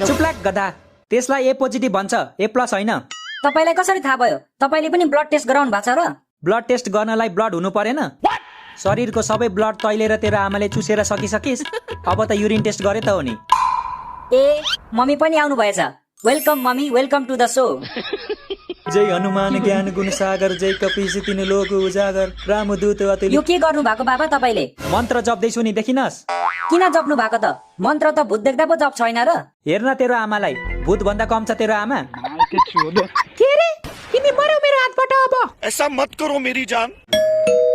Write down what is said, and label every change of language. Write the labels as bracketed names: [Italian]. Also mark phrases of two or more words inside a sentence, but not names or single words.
[Nepali] चुप्लाक गधा, त्यसलाई [English] A positive [Nepali] भन्छ, [English] A plus [Nepali] होइन। तपाईलाई कसरी थाहा भयो? तपाईले पनि [English] blood test [Nepali] गराउनु भएको छ र? [English] blood test [Nepali] गर्नलाई ब्लड हुनु परेन? शरीरको सबै ब्लड तैले र तेरो आमाले चुसेर सकिसकिस्, अब त [English] urine test [Nepali] गरे त हो नि। ए, मम्मी पनि आउनु भएछ। [English] welcome mummy, welcome to the show. [Hindi] जय हनुमान ज्ञान गुण सागर, जय कपीश तिन लोक उजागर, रामदूत अतुलित। [Nepali] यो के गर्नु भएको बाबा तपाईले? मन्त्र जप्दैछु नि, देखिनस्? किन जप्नु भएको त? मन्त्र त भूत देख्दा पो जप छैन र? हेर्न तेरो आमालाई, भूत भन्दा कम छ तेरो आमा। के रे? तिमी मर्यौ मेरो हातबाट अब। [Hindi] ऐसा मत करो मेरी जान।